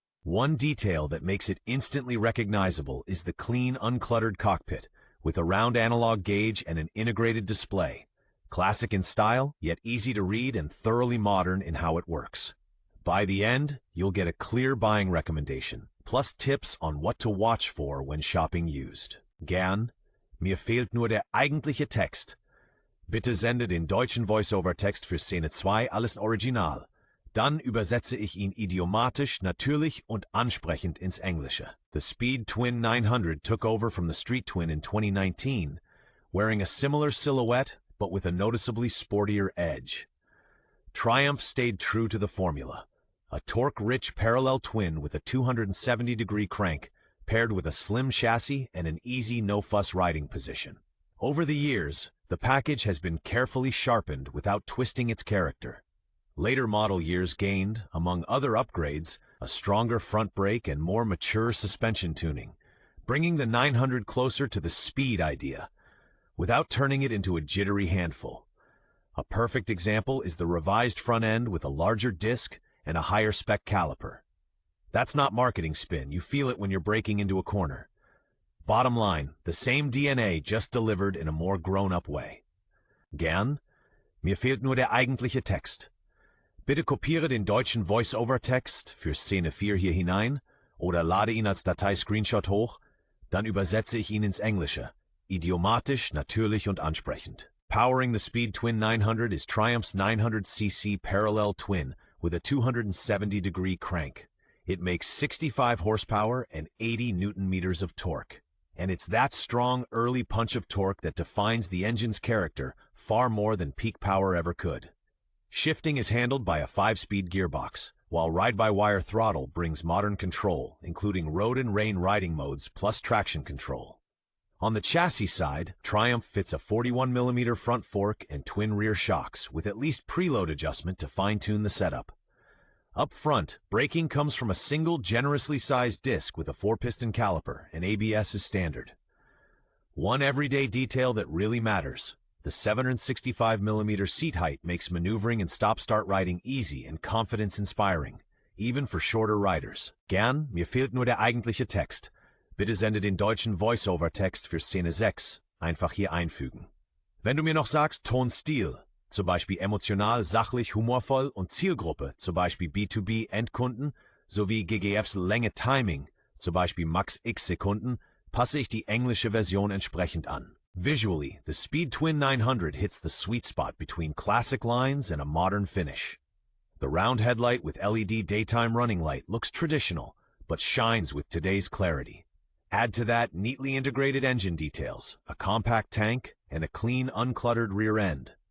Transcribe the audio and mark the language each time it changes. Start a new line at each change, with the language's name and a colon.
English: One detail that makes it instantly recognizable is the clean, uncluttered cockpit, with a round analog gauge and an integrated display. Classic in style, yet easy to read and thoroughly modern in how it works. By the end, you'll get a clear buying recommendation, plus tips on what to watch for when shopping used.
German: Gern, mir fehlt nur der eigentliche Text. Bitte sende den deutschen Voice-Over-Text für Szene 2 alles Original. Dann übersetze ich ihn idiomatisch, natürlich und ansprechend ins Englische.
English: The Speed Twin 900 took over from the Street Twin in 2019, wearing a similar silhouette but with a noticeably sportier edge. Triumph stayed true to the formula, a torque-rich parallel twin with a 270-degree crank, paired with a slim chassis and an easy, no-fuss riding position. Over the years, the package has been carefully sharpened without twisting its character. Later model years gained, among other upgrades, a stronger front brake and more mature suspension tuning, bringing the 900 closer to the speed idea, without turning it into a jittery handful. A perfect example is the revised front end with a larger disc and a higher spec caliper. That's not marketing spin, you feel it when you're braking into a corner. Bottom line, the same DNA just delivered in a more grown-up way.
German: Gern, mir fehlt nur der eigentliche Text. Bitte kopiere den deutschen Voice-Over-Text für Szene 4 hier hinein oder lade ihn als Datei-Screenshot hoch, dann übersetze ich ihn ins Englische, idiomatisch, natürlich und ansprechend.
English: Powering the Speed Twin 900 is Triumph's 900cc parallel twin with a 270-degree crank. It makes 65 horsepower and 80 Newton-meters of torque. And it's that strong early punch of torque that defines the engine's character far more than peak power ever could. Shifting is handled by a 5-speed gearbox, while ride-by-wire throttle brings modern control, including road and rain riding modes plus traction control. On the chassis side, Triumph fits a 41mm front fork and twin rear shocks, with at least preload adjustment to fine-tune the setup. Up front, braking comes from a single generously sized disc with a 4-piston caliper, and ABS is standard. One everyday detail that really matters. The 765mm seat height makes maneuvering and stop-start riding easy and confidence-inspiring, even for shorter riders.
German: Gern, mir fehlt nur der eigentliche Text. Bitte sende den deutschen Voice-Over-Text für Szene 6 einfach hier einfügen. Wenn du mir noch sagst Tonstil, zum Beispiel emotional, sachlich, humorvoll und Zielgruppe, zum Beispiel B2B-Endkunden, sowie GGFs Länge Timing, zum Beispiel Max X Sekunden, passe ich die englische Version entsprechend an.
English: Visually, the Speed Twin 900 hits the sweet spot between classic lines and a modern finish. The round headlight with LED daytime running light looks traditional, but shines with today's clarity. Add to that neatly integrated engine details, a compact tank, and a clean, uncluttered rear end.